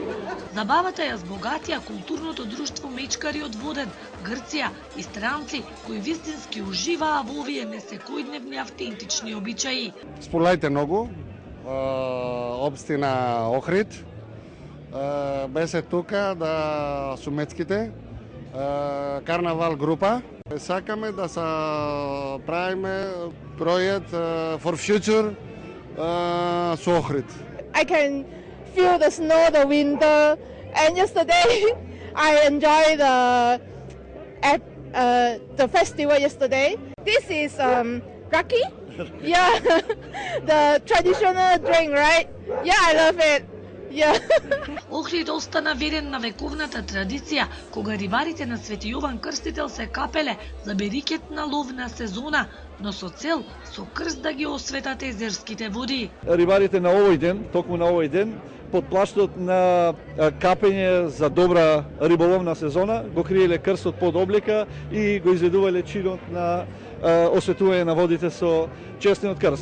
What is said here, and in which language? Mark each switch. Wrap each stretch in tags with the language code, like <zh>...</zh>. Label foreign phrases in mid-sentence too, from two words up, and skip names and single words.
<mk>Забавата ја збогатија културното друштво мечкари од Воден, Грција и странци кои вистински уживаа во овие несекојдневни автентични обичаи. Сполајте многу, општина Охрид, беше тука да сумецките, карнавал група. Сакаме да се правиме проект</mk> <en>for future</en> <mk>со Охрид.</mk> <en>I can feel the snow, the winter, and yesterday I enjoyed the festival yesterday. This is raki. Yeah, the traditional drink, right? Yeah, I love it. Yeah.</en> <mk>Охрид остана верен на вековната традиција, кога рибарите на Свети Јован Крстител се капеле за берикетна ловна сезона, но со цел со крст да ги осветат езерските води. Рибарите на овој ден, токму на овој ден, под плаштот на капење за добра риболовна сезона, го криеле крстот под облека и го изведувале чинот на осветување на водите со честниот крст.</mk>